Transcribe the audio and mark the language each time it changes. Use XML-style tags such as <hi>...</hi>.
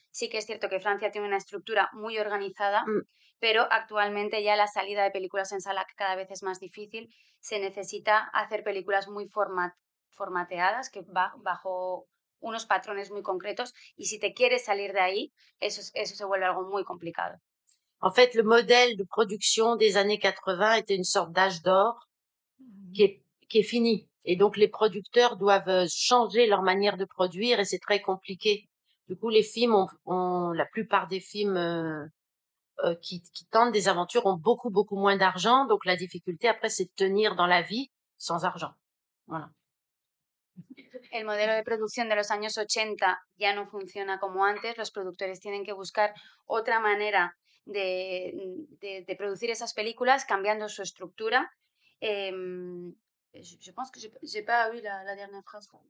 <es>Sí que es cierto que Francia tiene una estructura muy organizada, pero actualmente ya la salida de películas en sala cada vez es más difícil. Se necesita hacer películas muy formateadas, que bajo unos patrones muy concretos y si te quieres salir de ahí, eso se vuelve algo muy complicado.</es> <fr>En fait, le modèle de production des années 80 était une sorte d'âge d'or qui est fini. Et donc, les producteurs doivent changer leur manière de produire et c'est très compliqué. Du coup, les films la plupart des films qui tentent des aventures ont beaucoup, beaucoup moins d'argent. Donc, la difficulté après, c'est de tenir dans la vie sans argent. Voilà.</fr> <es>El modelo de producción de los años 80 ya no funciona como antes. Los productores tienen que buscar otra manera de producir esas películas, cambiando su estructura.</es> <fr>Je pense que j'ai pas eu la dernière phrase.</fr>